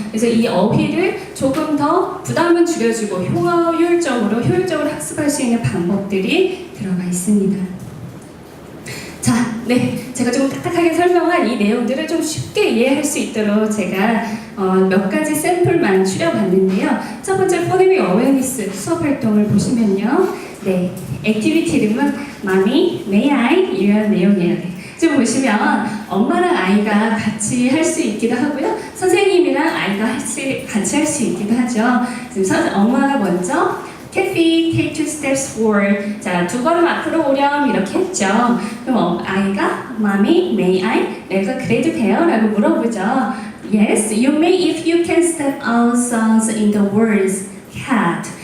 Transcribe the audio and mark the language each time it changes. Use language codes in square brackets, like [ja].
[ko] 그래서 이 어휘를 조금 더 부담은 줄여주고 효율적으로 학습할 수 있는 방법들이 들어가 있습니다. 자, 제가 좀 딱딱하게 설명한 이 내용들을 좀 쉽게 이해할 수 있도록 제가 몇 가지 샘플만 추려봤는데요. 첫 번째 포네믹 어웨어니스 수업 활동을 보시면요. 액티비티 이름은 [en] Mommy, May I? [ko] 이런 내용이에요. 지금 보시면 엄마랑 아이가 같이 할 수 있기도 하고요. 선생님이랑 아이가 같이 할 수 있기도 하죠. 지금 엄마가 먼저 [en] Kathy, take 2 steps forward. [ko] 자, 2걸음 앞으로 오렴 이렇게 했죠. 그럼 아이가 [en] Mommy, may I? [ko] 내가 그래도 돼요? 라고 물어보죠. [en] Yes, you may if you can step out sounds in the words cat.